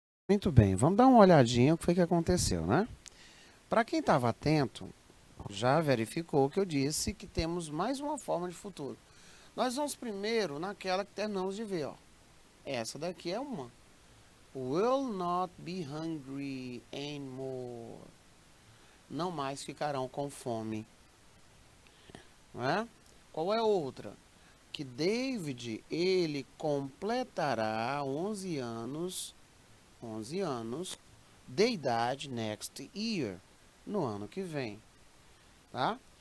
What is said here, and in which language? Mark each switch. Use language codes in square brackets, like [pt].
[pt] Muito bem, vamos dar uma olhadinha o que foi que aconteceu, né? Para quem estava atento, já verificou que eu disse que temos mais uma forma de futuro. Nós vamos primeiro naquela que terminamos de ver, ó. Essa daqui é uma. [en] Will not be hungry anymore. [pt] Não mais ficarão com fome. Não é? Qual é outra? Que David, ele completará 11 anos de idade [en] next year, [pt] no ano que vem, tá?